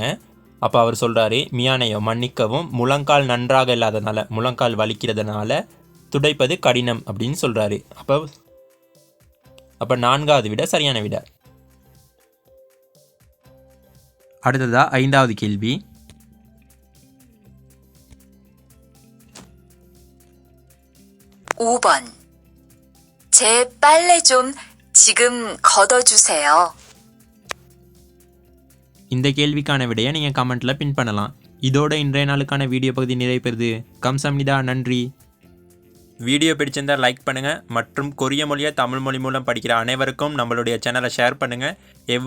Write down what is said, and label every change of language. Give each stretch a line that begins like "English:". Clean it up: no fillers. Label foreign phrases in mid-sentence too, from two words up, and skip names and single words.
Tamil: அப்போ அவர் சொல்கிறாரு மியானையோ மன்னிக்கவும், முழங்கால் நன்றாக இல்லாதனால, முழங்கால் வலிக்கிறதுனால துடைப்பது கடினம் அப்படின்னு சொல்கிறாரு. அப்போ நான்காவது விட சரியான விட. அடுத்ததா 5வது கேள்வி.
Korean: (5번) 제 빨래 좀 지금 걷어주세요.
Tamil: இந்த கேள்விக்கான விடையை நீங்கள் கமெண்ட்டில் பின் பண்ணலாம். இதோட இன்றைய நாளுக்கான வீடியோ பகுதி நிறைவு பெறுது. கம்சம்னிதா, நன்றி. வீடியோ பிடிச்சிருந்தால் லைக் பண்ணுங்கள் மற்றும் கொரிய மொழியை தமிழ் மொழி மூலம் படிக்கிற அனைவருக்கும் நம்மளுடைய சேனலை ஷேர் பண்ணுங்கள்.